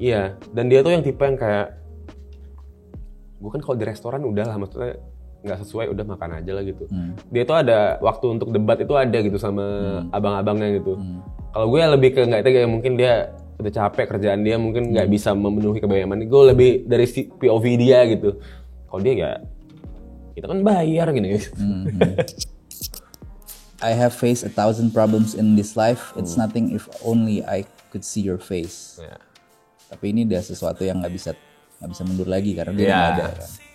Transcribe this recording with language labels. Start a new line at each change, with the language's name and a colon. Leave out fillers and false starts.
Indonesian: Iya, dan dia tuh yang tipe yang kayak gue kan kalau di restoran udah lah, maksudnya nggak sesuai udah makan aja lah gitu. Dia tuh ada waktu untuk debat itu ada gitu sama abang-abangnya gitu. Kalau gue lebih ke nggak tega, mungkin dia udah capek kerjaan dia, mungkin nggak bisa memenuhi kebayaman. Gue lebih dari POV dia gitu. Kalau dia ya kita kan bayar gini.
English: I have faced 1,000 problems in this life. It's nothing if only I could see your face.
Indonesian: Tapi ini udah sesuatu yang nggak bisa mundur lagi karena dia nggak ada kan.